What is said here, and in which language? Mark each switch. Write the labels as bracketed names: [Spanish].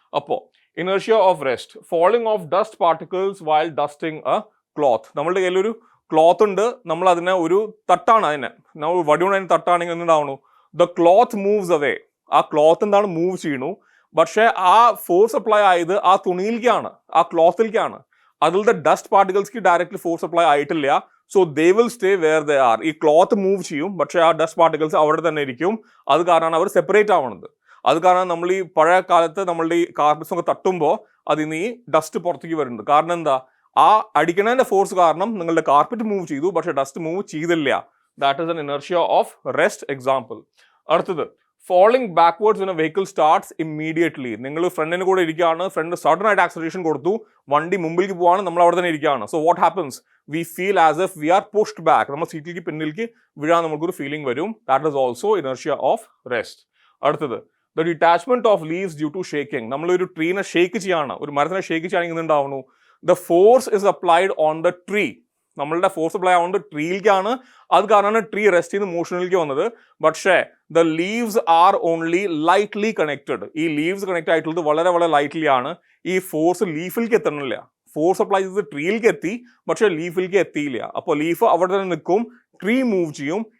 [English] അപ്പോൾ inertia of rest, falling of dust particles while dusting a cloth. [Malayalam] നമ്മളുടെ കയ്യിലൊരു cloth ഉണ്ട്, നമ്മൾ അതിനെ ഒരു തട്ടാണ്, നമ്മൾ വടിയോണ്ട് അതിന് തട്ടാണെങ്കിൽ എന്തുണ്ടാവണു? [English] The cloth moves away. [Malayalam] ആ ക്ലോത്ത് എന്താണ്? മൂവ് ചെയ്യണു. പക്ഷെ ആ ഫോഴ്സ് അപ്ലൈ ആയത് ആ തുണിയിലേക്കാണ്, ആ ക്ലോത്തിലേക്കാണ്. അതിലത്തെ ഡസ്റ്റ് പാർട്ടിക്കിൾസ്ക്ക് ഡയറക്റ്റ്ലി ഫോഴ്സ് അപ്ലൈ ആയിട്ടില്ല. [English] So they will stay where they are. [Malayalam] ഈ ക്ലോത്ത് മൂവ് ചെയ്യും, പക്ഷെ ആ ഡസ്റ്റ് പാർട്ടിക്കിൾസ് അവിടെ തന്നെ ഇരിക്കും. അത് കാരണമാണ് അവർ സെപ്പറേറ്റ് ആവുന്നത്. അത് കാരണം നമ്മൾ ഈ പഴയ കാലത്ത് നമ്മളുടെ ഈ കാർപ്പറ്റ്സ് ഒക്കെ തട്ടുമ്പോൾ അതിൽ ഈ ഡസ്റ്റ് പുറത്തേക്ക് വരുന്നുണ്ട്. കാരണം എന്താ? ആ അടിക്കണതിന്റെ ഫോഴ്സ് കാരണം നിങ്ങളുടെ കാർപ്പറ്റ് മൂവ് ചെയ്തു, പക്ഷെ ഡസ്റ്റ് മൂവ് ചെയ്തില്ല. [English] That is an inertia of rest example. അടുത്തത്, falling backwards when a vehicle starts immediately. [Malayalam] നിങ്ങൾ ഫ്രണ്ടിന് കൂടെ ഇരിക്കുകയാണ്, ഫ്രണ്ട് സഡൻ ആയിട്ട് ആക്സലറേഷൻ കൊടുത്തു, വണ്ടി മുമ്പിലേക്ക് പോവാണ്, നമ്മൾ അവിടെ തന്നെ ഇരിക്കുകയാണ്. [English] So what happens? We feel as if we are pushed back. [Malayalam] നമ്മൾ സീറ്റിലേക്ക് പിന്നിലേക്ക് വീഴാൻ നമുക്കൊരു ഫീലിംഗ് വരും. [English] That is also inertia of rest. അടുത്തത്, the detachment of leaves due to shaking. [Malayalam] നമ്മളൊരു ട്രീനെ ഷേക്ക് ചെയ്യാണ്, ഒരു മരത്തിനെ ഷേക്ക് ചെയ്യുകയാണെങ്കിൽ എന്തുണ്ടാവുന്നു? [English] The force is applied on the tree. [Malayalam] നമ്മളുടെ ഫോഴ്സ് അപ്ലൈ ആവുന്നത് ട്രീയിലേക്കാണ്. അത് കാരണമാണ് ട്രീ റെസ്റ്റ് ചെയ്ത് മോഷനിലേക്ക് വന്നത്. [English] പക്ഷേ the leaves are only lightly connected. [Malayalam] ഈ ലീവ്സ് കണക്ട് ആയിട്ടുള്ളത് വളരെ വളരെ ലൈറ്റ്ലി ആണ്. ഈ ഫോഴ്സ് ലീഫിലേക്ക് എത്തണില്ല. ഫോഴ്സ് അപ്ലൈ ചെയ്ത് ട്രീയിലേക്ക് എത്തി, പക്ഷേ ലീഫിലേക്ക് എത്തിയില്ല. അപ്പോൾ ലീഫ് അവിടെ തന്നെ നിൽക്കും, ട്രീ മൂവ് ചെയ്യും.